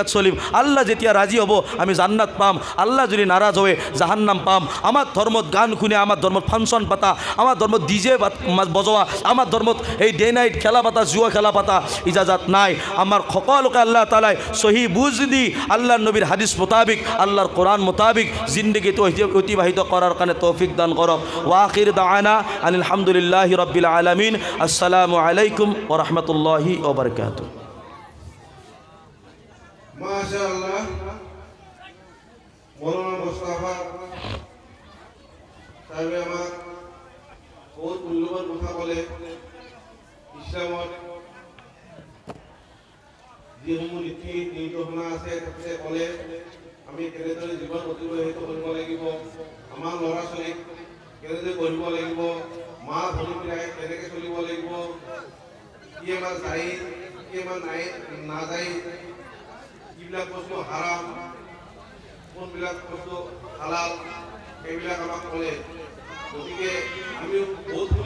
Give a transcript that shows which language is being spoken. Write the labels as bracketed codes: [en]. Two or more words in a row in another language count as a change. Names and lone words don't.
[as] চলিম আল্লাহ যেতিয়া ৰাজি হ'ব আমি জান্নাত পাম আল্লাহ যদি নাৰাজ হয় জাহান্নাম পাম আমাৰ ধৰ্মত গান শুনে আমাৰ ধৰ্মত ফাংচন পাতা আমাৰ ধৰ্মত ডিজে বজোৱা আমাৰ ধৰ্মত এই [en] day night [as] খেলা পাতা জুৱা খেলা পাতা ইজাজত নাই আমাৰ সকলোকে আল্লাহ তাআলাই সহি বুজ দি আল্লাহৰ নবীৰ হাদিস মোতাবিক আল্লাহৰ কোরআন মোতাবিক জিন্দগিটো অতিবাহিত করার কারণে তৌফিক দান করক [ar] وآخر دعوانا أن الحمد لله رب العالمين السلام عليكم ورحمة الله وبركاته [as] মাশাআল্লাহ মৌলানা মুস্তাফা সাহেব আমাক বহুত মূল্যবান কথা ক'লে ইছলামত যিসমূহ নীতি নিৰ্দেশনা আছে তাতে ক'লে আমি কেনেদৰে জীৱন অতিবাহিত কৰিব লাগিব আমাৰ ল'ৰা ছোৱালীক কেনেদৰে পঢ়িব লাগিব মা ভনীবিলাক কেনেকৈ চলিব লাগিব কি আমাৰ যায় কি আমাৰ নাযায় কিবিলাক বস্তু হাৰাম কোনবিলাক বস্তু হালাল সেইবিলাক আমাক ক'লে গতিকে আমি